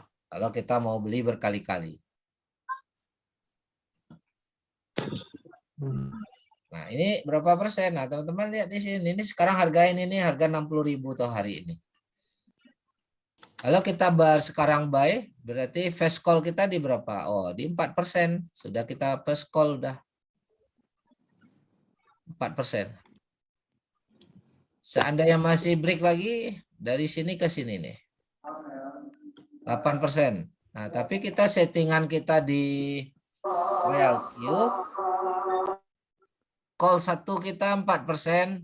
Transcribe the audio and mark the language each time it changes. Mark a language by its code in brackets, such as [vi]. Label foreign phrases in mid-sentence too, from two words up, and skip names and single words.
[id] Kalau kita mau beli berkali-kali. Nah, ini berapa persen? Nah, teman-teman lihat di sini. Ini sekarang harga ini nih, harga 60.000 tuh hari ini. Kalau kita sekarang buy, berarti [en] first call [id] kita di berapa? Oh, di 4%. Sudah kita [en] first call [id] udah. 4%. Seandainya masih break lagi, dari sini ke sini nih. 8%. Nah, tapi kita settingan kita di RealQ. Call 1 kita 4%.